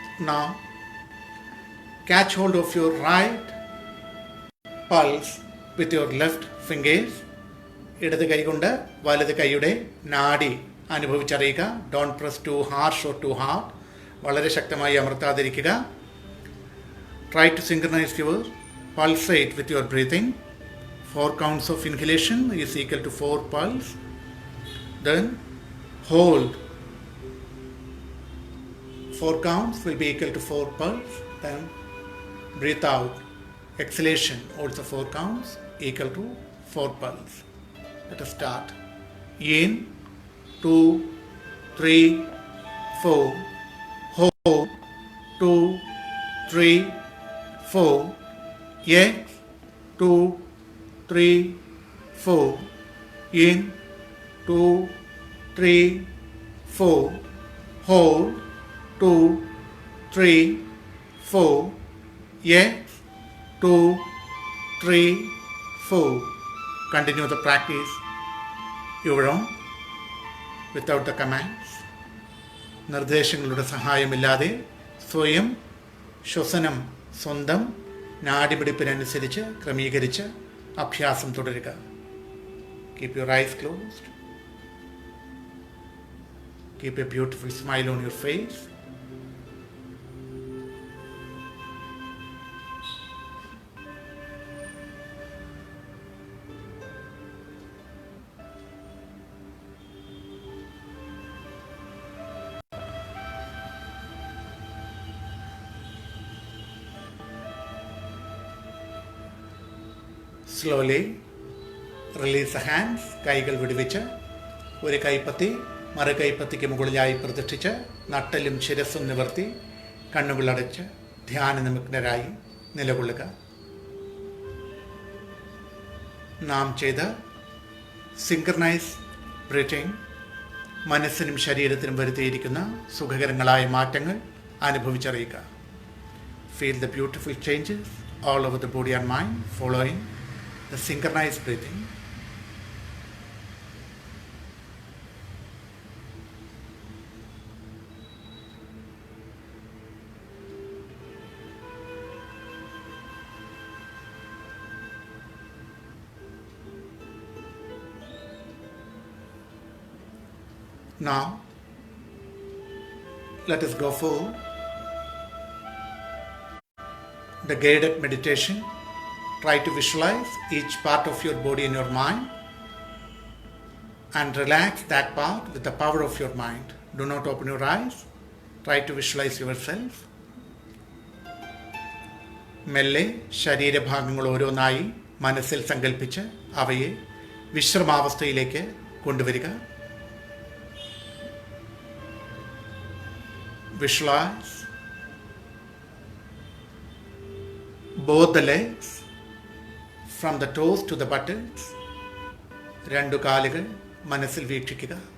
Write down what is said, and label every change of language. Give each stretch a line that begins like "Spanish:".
English: Now, catch hold of your right pulse with your left fingers.
Malayalam: ഇടത് കൈ കൊണ്ട് വലത് കൈയുടെ നാഡി അനുഭവിച്ചറിയുക.
English: Don't press too harsh or too hard.
Malayalam: വളരെ ശക്തമായി അമർത്താതിരിക്കുക.
English: Try to synchronize your pulse rate with your breathing. 4 counts of inhalation is equal to 4 pulse. Then hold. 4 counts will be equal to 4 pulse. Then breathe out. Exhalation also 4 counts equal to 4 pulse. Let us start. In, 2, 3, 4. Hold, 2, 3, 4. X, 2, 3, 4. In, 2, 3, 4. Hold, 2, 3, 4. X, 2, 3, 4. Continue the practice your own. Without the commands.
Malayalam: നിർദ്ദേശങ്ങളുടെ സഹായമില്ലാതെ സ്വയം ശ്വസനം സ്വന്തം നാഡിപിടിപ്പിനനുസരിച്ച് ക്രമീകരിച്ച് അഭ്യാസം തുടരുക.
English: Keep your eyes closed. Keep a beautiful smile on your face. Slowly release the hands.
Malayalam: കൈകൾ വിടുവിച്ച് ഒരു കൈപ്പത്തി മറു കൈപ്പത്തിക്ക് മുകളിലായി പ്രതിഷ്ഠിച്ച് നട്ടലും ശിരസ്സും നിവർത്തി കണ്ണുകളടച്ച് ധ്യാനനിമഗ്നരായി നിലകൊള്ളുക. നാം ചെയ്ത സിങ്ക്രണൈസ് ബ്രീത്തിങ് മനസ്സിനും ശരീരത്തിനും വരുത്തിയിരിക്കുന്ന സുഖകരങ്ങളായ മാറ്റങ്ങൾ അനുഭവിച്ചറിയുക.
English: Feel the beautiful changes all over the body and mind following the synchronized breathing. Now, let us go for the guided meditation. Try to visualize each part of your body in your mind and relax that part with the power of your mind. Do not open your eyes. Try to visualize yourself.
Malayalam: മെല്ലെ ശരീരഭാഗങ്ങൾ ഓരോന്നായി മനസ്സിൽ സങ്കല്പിച്ച് അവയെ വിശ്രമാവസ്ഥയിലേക്ക് കൊണ്ടുവരിക.
English: Visualize both the legs from the toes to the buttocks.
Malayalam: രണ്ടു കാലുകൾ മനസ്സിൽ വീക്ഷിക്കുക.